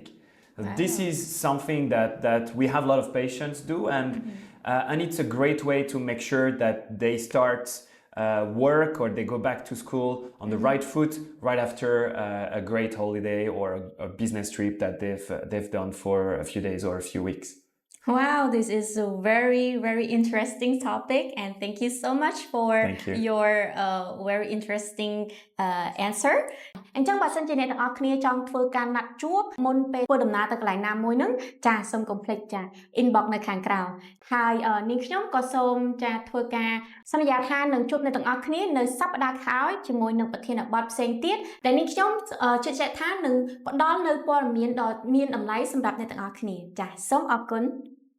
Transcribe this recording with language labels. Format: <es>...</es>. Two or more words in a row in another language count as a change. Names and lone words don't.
<en>This is something that we have a lot of patients do, and it's a great way to make sure that they start work or they go back to school on the right foot right after a great holiday or a business trip that they've done for a few days or a few weeks. Wow, this is a very, very interesting topic, and thank you so much for your very interesting answer.</en> <km>អញ្ចឹងបើសិនជាអ្នកទាំងអស់គ្នាចង់ធ្វើការណាត់ជួបមុនពេលធ្វើដំណើរទៅកន្លែងណាមួយហ្នឹងចាសូមកុំភ្លេចចា inbox នៅខាងក្រោមហើយនាងខ្ញុំក៏សូមចាធ្វើការសន្យាថានឹងជួបអ្នកទាំងអស់គ្នានៅសប្តាហ៍ក្រោយជាមួយនឹងប្រធានបទផ្សេងទៀតដែលនាងខ្ញុំជឿជាក់ថានឹងផ្ដល់នៅព័ត៌មានដ៏មានតម្លៃសម្រាប់អ្នកទាំងអស់គ្នាចាសូមអរគុណ</km>